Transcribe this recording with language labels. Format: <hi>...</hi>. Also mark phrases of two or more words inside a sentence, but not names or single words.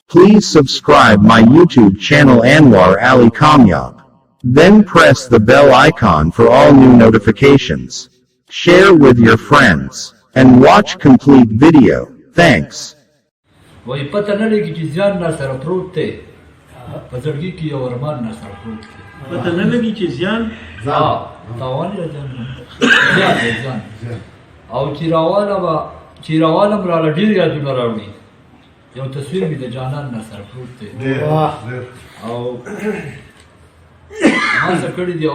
<en>Please subscribe my YouTube channel Anwar Ali Kamyab. Then press the bell icon for all new notifications. Share with your friends. And watch complete video. Thanks.</en> <ps>وای پته نه لګي چې ځان نه سره پروت دی په زړګي کې یو ارمان نه سره پروت دی پته نه لګي چې ځان تاوان یې ځان او چې راوالم راله ډېر یادونه راوړي یو تصویر مې د جانان نه سره پروت دی او ما څه کړي دي</ps>